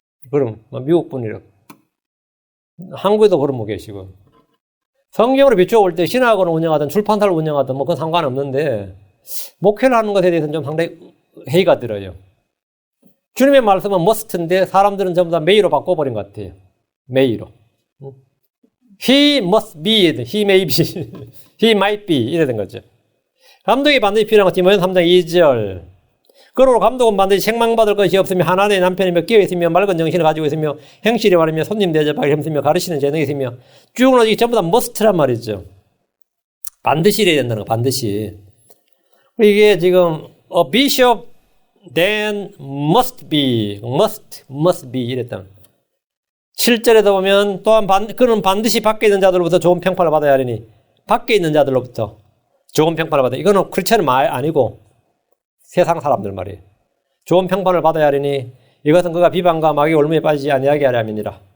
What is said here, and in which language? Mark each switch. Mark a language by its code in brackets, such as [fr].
[ko] 그럼 미국 분이라. 한국에도 그런 분 계시고. 성경으로 비추어 볼 때 신학원을 운영하든 출판사를 운영하든 뭐 그건 상관없는데 목회를 하는 것에 대해서는 좀 상당히 회의가 들어요. 주님의 말씀은 must인데 사람들은 전부 다 may로 바꿔버린 것 같아요. may로. [en] He must be, he may be, he might be [ko] 이래된 거죠. 감독이 반드시 필요한 것 디모전 3장 2절. 그러므로 감독은 반드시 책망받을 것이 없으며 하나님의 남편이며 끼어 있으며 맑은 정신을 가지고 있으며 행실이 바르며 손님 대접하기 힘쓰며 가르치는 재능이 있으며 쭉 이게 전부 다 must란 말이죠. 반드시 이래야 된다는 거, 반드시. 이게 지금 [en] a bishop then must be [ko] 이랬다. 7절에도 보면 또한 그는 반드시 밖에 있는 자들로부터 좋은 평판을 받아야 하리니 밖에 있는 자들로부터 좋은 평판을 받아야. 이거는 크리스천은 아니고 세상 사람들 말이에요. 좋은 평판을 받아야 하리니 이것은 그가 비방과 마귀 올무에 빠지지 아니하게 하려 함이니라.